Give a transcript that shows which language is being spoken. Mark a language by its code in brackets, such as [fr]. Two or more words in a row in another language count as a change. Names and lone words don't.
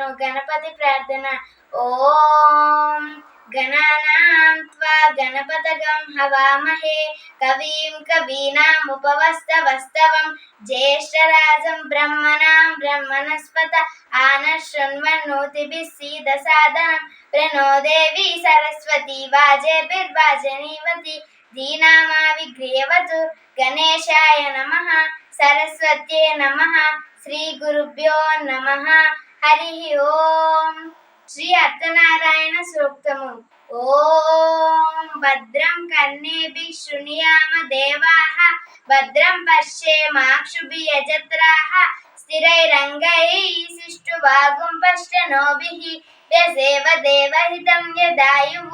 [sa] గణపతి ప్రార్థన. ఓం గణానాం త్వా గణపతగం హవామహే కవిం కవీనాముపవస్తవస్తవం జ్యేష్ఠరాజం బ్రహ్మణాం బ్రహ్మణస్పత ఆనశృణ్వన్నోతిభిः सीदसादनं प्रणो देवी सरस्वती वाजेभिर्वाजनीवती धीनामा विघ्रियवतु. गणेशाय नमः. सरस्वत्यै नमः. श्री गुरुभ्यो नमः. हरि ओम. श्री अर्थनारायण सूक्तमु. ओम भद्रं कर्णेभिः शृणुयाम देवाः भद्रं पश्येमाक्षुभिर्यजत्राः स्थिरैरङ्गैः यसेव देवहितं यदायुः.